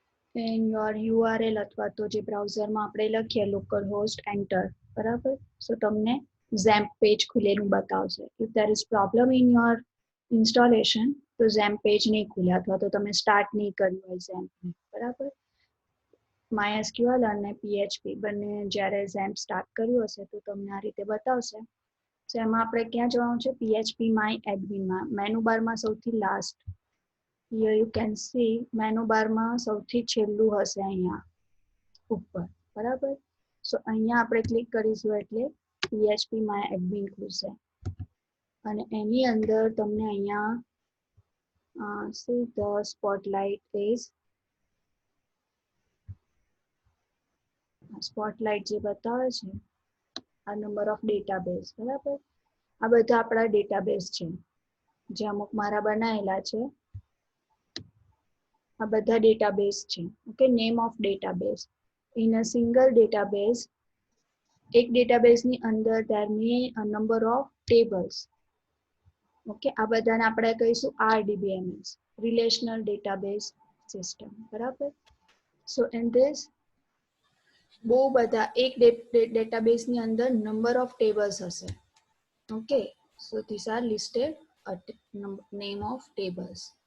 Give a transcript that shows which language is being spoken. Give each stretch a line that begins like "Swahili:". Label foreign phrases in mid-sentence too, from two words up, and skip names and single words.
English: in your URL
Gujarati: અથવા તો જે બ્રાઉઝરમાં આપણે લખીએ
English: local host enter
Gujarati: બરાબર. સો તમને ઝેમ્પ પેજ ખુલેલું બતાવશે.
English: if there is problem in your installation
Gujarati: તો ઝેમ્પ પેજ નહીં ખુલે અથવા તો તમે સ્ટાર્ટ નહીં કર્યું હોય ઝેમ્પને બરાબર. MySQL અને PHP બંને જ્યારે ઝેમ્પ સ્ટાર્ટ કર્યું હશે તો તમને આ રીતે બતાવશે. સો એમાં આપણે ક્યાં જવાનું છે PHP my adminમાં મેનુ બારમાં સૌથી લાસ્ટ.
English: Here you can see
Gujarati: મેનુ બારમાં સૌથી છેલ્લું હશે અહીંયા ઉપર બરાબર. સો અહીંયા આપણે ક્લિક કરીશું એટલે PHP my admin ખુલશે અને એની અંદર તમને અહીંયા
English: see the spotlight
Gujarati: જે બતાવે છે આ
English: number of database
Gujarati: બરાબર. આ બધા આપણા ડેટાબેઝ છે જે અમુક મારા બનાવેલા છે. આ બધા ડેટાબેઝ છે.
English: Okay, name of database in a single database.
Gujarati: એક ડેટાબેઝની અંદર
English: there may a number of tables.
Gujarati: ઓકે, આ બધાને આપણે કહીશું
English: RDBMS, relational database system
Gujarati: બરાબર.
English: so in this
Gujarati: બહુ બધા એક ડેટાબેઝની અંદર
English: number of tables
Gujarati: હશે.
English: Okay, so this are listed name of tables.